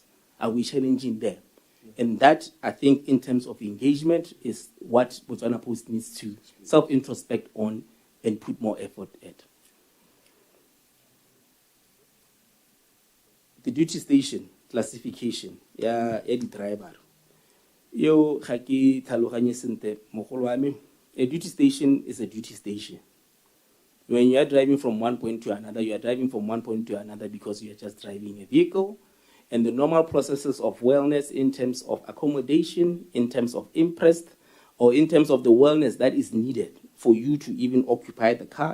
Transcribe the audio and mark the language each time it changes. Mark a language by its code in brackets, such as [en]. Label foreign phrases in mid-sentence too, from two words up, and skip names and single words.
[en] Are we challenging them? And that, I think, in terms of engagement, is what Botswana Post needs to self-introspect on and put more effort at. The duty station classification, [tn] ya di driver. Yo ga ke tlhaloganye sentle mogolo wa me, [en] a duty station is a duty station. When you are driving from one point to another, you are driving from one point to another because you are just driving a vehicle. And the normal processes of wellness in terms of accommodation, in terms of imprest, or in terms of the wellness that is needed for you to even occupy the car.